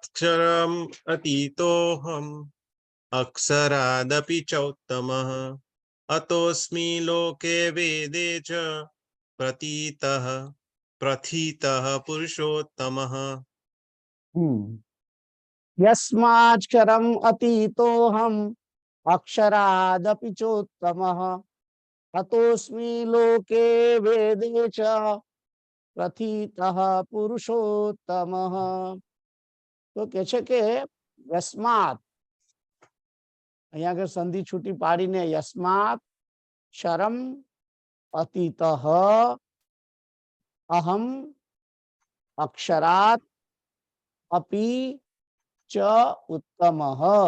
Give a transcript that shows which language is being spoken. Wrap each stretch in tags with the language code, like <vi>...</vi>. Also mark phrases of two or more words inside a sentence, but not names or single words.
<sa>યસ્માત્ક્ષરમ અતીતોહમ અક્ષરાદપી ચોત્તમઃ अतोऽस्मि लोके वेदे च प्रथितः प्रथितः पुरुषोत्तमः। यस्माक्षरम् अतीतोऽहम् अक्षरादपि चोत्तमः अतोऽस्मि लोके वेदे च प्रथितः पुरुषोत्तमः।</sa> <gu>તો કે છે કે યસ્માત, અહીંયા આગળ સંધિ છૂટી પાડીને</gu> <sa>યસ્માત શરમ અતીતઃ અહમ અક્ષરાત અપી ચ ઉત્તમઃ.</sa>